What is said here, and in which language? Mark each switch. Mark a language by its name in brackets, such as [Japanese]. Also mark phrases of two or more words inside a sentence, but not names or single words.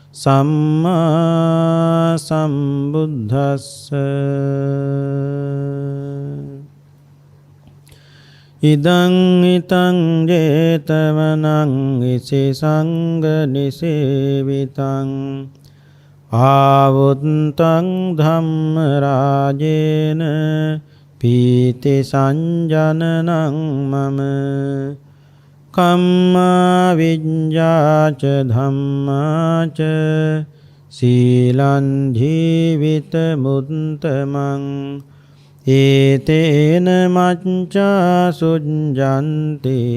[Pali] සම්මා සම්බුද්දස්ස ඉදං ිතං ජේතවනං විසංග නිසේවිතං ආවුත්තං ධම්ම රාජේන පීති සංජනනං මම කම්මා විඤ්ඤාච ධම්මාච සීලං ජීවිත මුත්තමං ඒතේන මච්ඡා සුඤ්ජන්ති